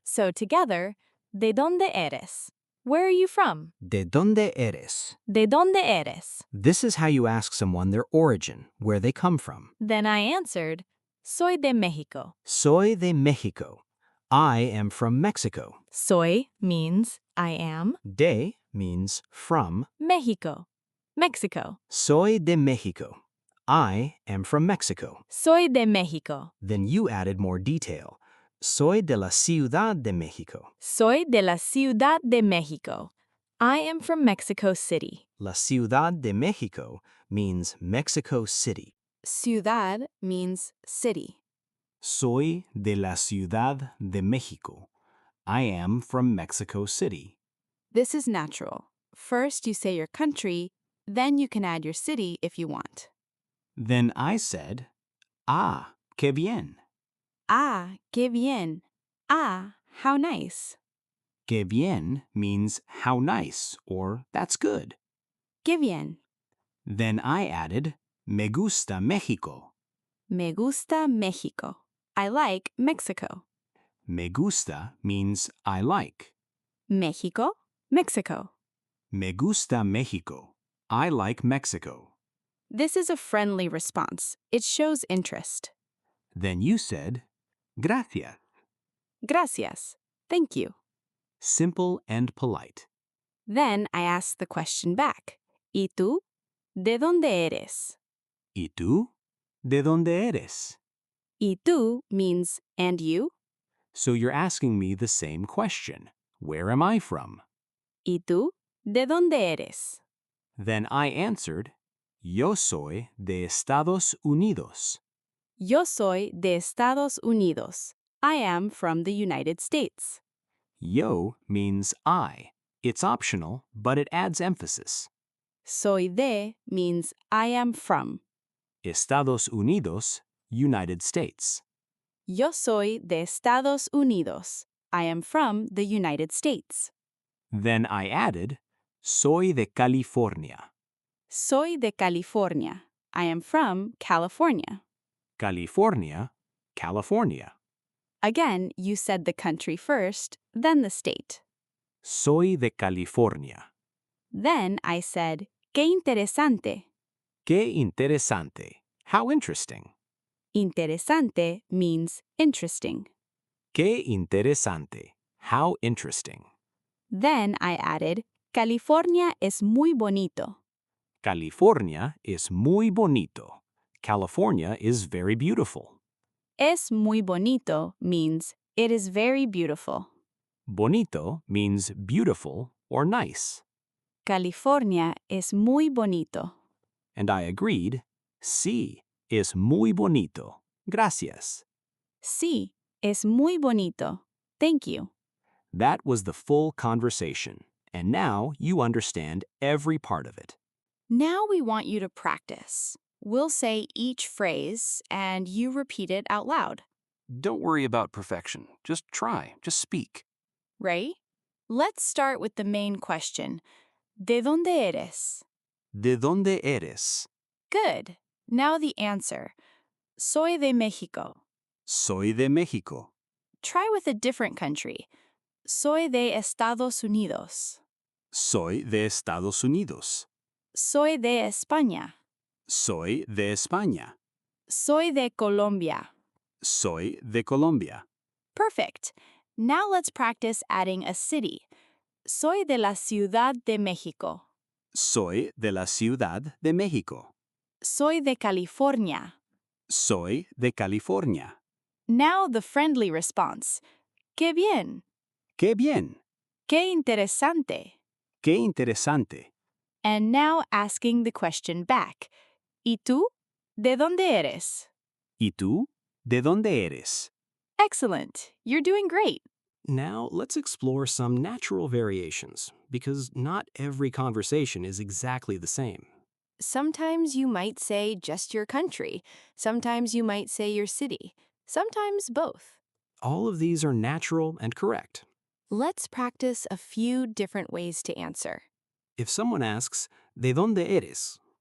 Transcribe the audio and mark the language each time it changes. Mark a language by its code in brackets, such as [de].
[en] So together, [es] ¿de dónde eres? [en] Where are you from? [es] ¿De dónde eres? ¿De dónde eres? [en] This is how you ask someone their origin, where they come from. Then I answered, [es] soy de México. Soy de México. [en] I am from Mexico. Soy means I am. De means from. México. Mexico. [es] Soy de México. [en] I am from Mexico. [es] Soy de México. [en] Then you added more detail. [es] Soy de la Ciudad de México. Soy de la Ciudad de México. [en] I am from Mexico City. [es] La Ciudad de México [en] means Mexico City. Ciudad means city. [es] Soy de la Ciudad de México. [en] I am from Mexico City. This is natural. First, you say your country, then you can add your city if you want. Then I said, [es] Ah, qué bien. Ah, qué bien. [en] Ah, how nice. [es] Que bien [en] means how nice or that's good. [es] Qué bien. [en] Then I added, [es] Me gusta México. Me gusta México. [en] I like Mexico. [es] Me gusta [en] means I like. México, Mexico. [es] Me gusta México. [en] I like Mexico. This is a friendly response. It shows interest. Then you said, Gracias. Gracias. Thank you. simple and polite. Then I ask the question back. [es] ¿Y tú? ¿De dónde eres? ¿Y tú? ¿De dónde eres? ¿Y tú [en] means and you? So you're asking me the same question. Where am I from? [es] ¿Y tú? ¿De dónde eres? [en] Then I answered, [es] Yo soy de Estados Unidos. Yo soy de Estados Unidos. [en] I am from the United States. Yo means I. It's optional, but it adds emphasis. [es] Soy de [en] means I am from. Estados Unidos, United States. [es] Yo soy de Estados Unidos. [en] I am from the United States. Then I added, [es] Soy de California. Soy de California. [en] I am from California. California, California. Again, you said the country first, then the state. [es] Soy de California. [en] Then I said, [es] qué interesante. Qué interesante. [en] How interesting. Interesante means interesting. [es] Qué interesante. [en] How interesting. Then I added, [es] California es muy bonito. [en] California is [es] muy bonito. [en] California is very beautiful. [es] Es muy bonito [en] means it is very beautiful. Bonito means beautiful or nice. [es] California es muy bonito. [en] And I agreed, [es] sí, es muy bonito. Gracias. Sí, es muy bonito. [en] Thank you. That was the full conversation, and now you understand every part of it. Now we want you to practice. We'll say each phrase, and you repeat it out loud. Don't worry about perfection. Just try. Just speak. Ready? Let's start with the main question. [es] ¿De dónde eres? ¿De dónde eres? [en] Good. Now the answer. [es] Soy de México. Soy de México. [en] Try with a different country. [es] Soy de Estados Unidos. Soy de Estados Unidos. Soy de España. Soy de España. Soy de Colombia. Soy de Colombia. [en] Perfect. Now let's practice adding a city. [es] Soy de la Ciudad de México. Soy de la Ciudad de México. Soy de California. Soy de California. [en] Now the friendly response. [es] Qué bien. Qué bien. Qué interesante. Qué interesante. [en] And now asking the question back. [es] ¿Y tú? ¿De dónde eres? ¿Y tú? ¿De dónde eres? [en] Excellent. You're doing great. Now, let's explore some natural variations, because not every conversation is exactly the same. Sometimes you might say just your country. Sometimes you might say your city. Sometimes both. All of these are natural and correct. Let's practice a few different ways to answer. If someone asks, [es] ¿De dónde eres?